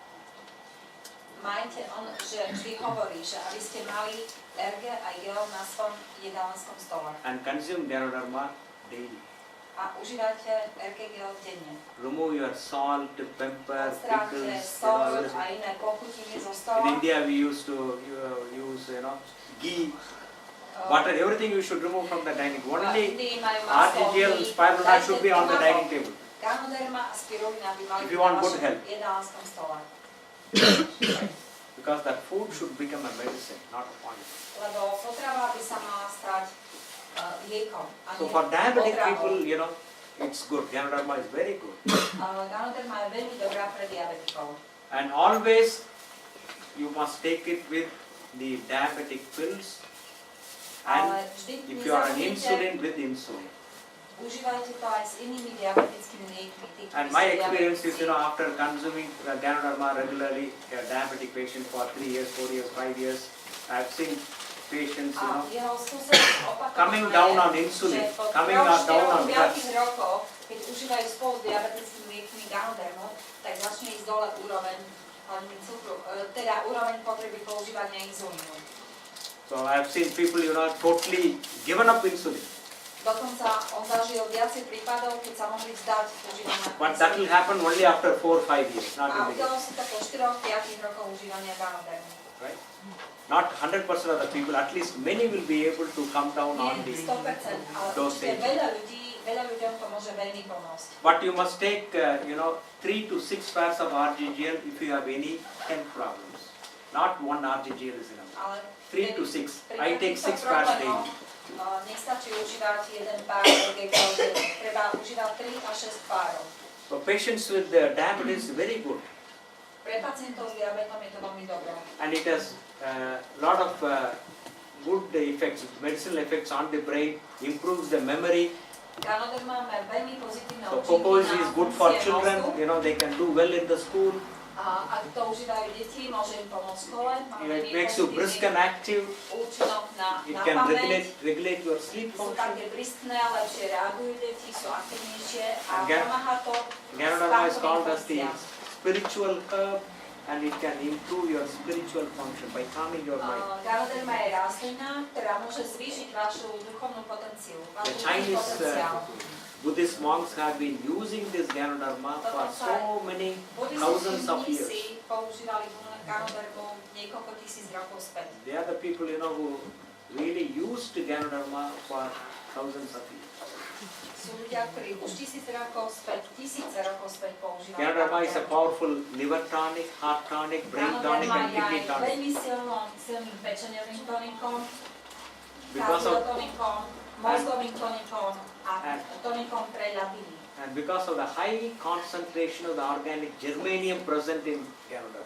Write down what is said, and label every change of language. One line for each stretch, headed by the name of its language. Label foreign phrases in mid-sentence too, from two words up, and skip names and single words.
Slovak: Majte, on že vždy hovorí, že aby ste mali RG a gel na svojom jedálenskom stole.
English: And consume Ganoderma daily.
Slovak: A užívajte RG gel denne.
English: Remove your salt, pepper,
Slovak: Odstránte
English: pickles,
Slovak: sol a iné pochutiny zo stola.
English: In India we used to use ghee, butter, everything you should remove from the dining.
Slovak: V
English: Only
Slovak: Indii majú maslo,
English: RGGL and ghee. spirulina
Slovak: Dajte
English: should be on the
Slovak: maslo.
English: dining table.
Slovak: Ganoderma a spirulina by mali
English: If
Slovak: byť
English: you want
Slovak: na
English: good
Slovak: vašom
English: health.
Slovak: jedálenskom stole.
English: Because that food should become a medicine, not a poison.
Slovak: Lebo potrava by sa mala stať liekom a
English: So
Slovak: nie
English: for diabetic
Slovak: potravou.
English: people, it's good. Ganoderma is very good.
Slovak: Ganoderma je veľmi dobrá pre diabetikov.
English: And always you must take it with the diabetic pills. And
Slovak: Ale vždy
English: if you are on
Slovak: nezabudnite,
English: insulin, with insulin.
Slovak: užívajte to aj s inými diabetickými liekmi. tí, ktorí
English: And
Slovak: sú
English: my experience is,
Slovak: diabetici.
English: after consuming Ganoderma regularly, a diabetic patient for 3 years, 4 years, 5 years, I've seen patients,
Slovak: A jeho skúsenosť opakovaná
English: coming down on
Slovak: je,
English: insulin,
Slovak: že po
English: coming
Slovak: 3,
English: down
Slovak: 4,
English: on
Slovak: 5
English: drugs.
Slovak: rokoch, keď užívajú spolu s diabetickými liekmi Ganodermu, tak začne ísť dole úroveň hladiny cukru, teda úroveň potreby používania inzulínu.
English: So I've seen people, totally given up insulin.
Slovak: Dokonca on zažil viacej prípadov, keď sa mohli vzdať užívania
English: But that will happen only after 4 or 5 years, not
Slovak: A
English: in the
Slovak: udialo si to po 4-5 rokoch užívania Ganodermu.
English: right? Not 100% of the people, at least many will be able to come down on
Slovak: Nie
English: the
Slovak: 100%, ale
English: dosage.
Slovak: určite veľa ľuďom to môže veľmi pomôcť.
English: But you must take, 3 to 6 pairs of RGGL if you have any health problems. Not one RGGL is enough.
Slovak: Ale
English: 3 to 6.
Slovak: pri
English: I take
Slovak: takýchto
English: 6 pairs
Slovak: problémoch,
English: daily.
Slovak: nestačí užívať jeden pár RGGL denne. Treba užívať 3 a 6 párov.
English: For patients with diabetes, very good.
Slovak: Pre pacientov s diabetom je to veľmi dobré.
English: And it has a lot of good effects, medicinal effects on the brain, improves the memory,
Slovak: Ganoderma má veľmi pozitívne
English: So
Slovak: účinky
English: Popoji is
Slovak: na
English: good for
Slovak: funkcie
English: children,
Slovak: mozgu.
English: you know, they can do well in the school.
Slovak: A ak to užívajú deti, môže im pomôcť v škole. Má
English: It
Slovak: veľmi
English: makes you brisk and active.
Slovak: účinok na
English: It can
Slovak: pamäť.
English: regulate your sleep
Slovak: Sú
English: function.
Slovak: také briskné, lepšie reagujú deti, sú aktivnejšie a
English: And
Slovak: pomáha to
English: Ganoderma is called
Slovak: spánkovým
English: as the
Slovak: funkciám.
English: spiritual herb, and it can improve your spiritual function by calming your mind.
Slovak: Ganoderma je rastlina, ktorá môže zvýšiť vašu duchovnú potenciu, váš
English: The
Slovak: duchovný
English: Chinese
Slovak: potenciál.
English: Buddhist monks have been using this Ganoderma for so many thousands of years.
Slovak: Buddhisti používali Ganodermu niekoľko tisíc rokov späť.
English: They are the people, you know, who really used Ganoderma for thousands of years.
Slovak: Sú ľudia, ktorí už tisíce rokov späť používali
English: Ganoderma is a powerful liver tonic, heart tonic, brain tonic,
Slovak: Ganoderma
English: and
Slovak: je aj
English: kidney tonic.
Slovak: veľmi silným pečeniovým tonikom,
English: Because of
Slovak: kardiotonikom, mozgovým tonikom a
English: And-
Slovak: tonikom pre ľadviny.
English: And because of the high concentration of the organic germanium present in Ganoderma.